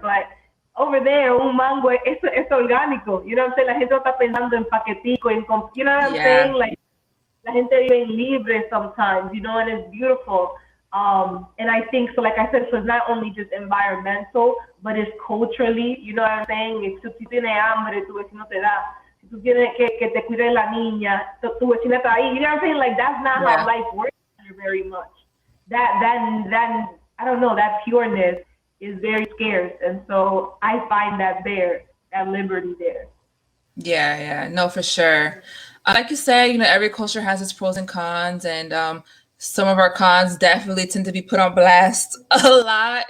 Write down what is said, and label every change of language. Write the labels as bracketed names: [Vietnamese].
[English] But over there, [Spanish] un mango es orgánico. [English] You know what I'm saying? [Spanish] La gente no está pensando en paquetico, [English] you know what I'm saying? [Spanish] Like la gente vive libre [English] sometimes, and it's beautiful. And I think so. Like I said, so it's not only just environmental, but it's culturally. You know what I'm saying? [Spanish] Si tú tienes hambre, tu vecino te da. Si tú tienes que te cuide la niña, tu vecina está ahí. [English] You know what I'm saying? Like that's not how life works here very much. That I don't know. That pureness is very scarce, and so I find that liberty there. Yeah, no, for sure. Like you said, every culture has its pros and cons, and some of our cons definitely tend to be put on blast a lot.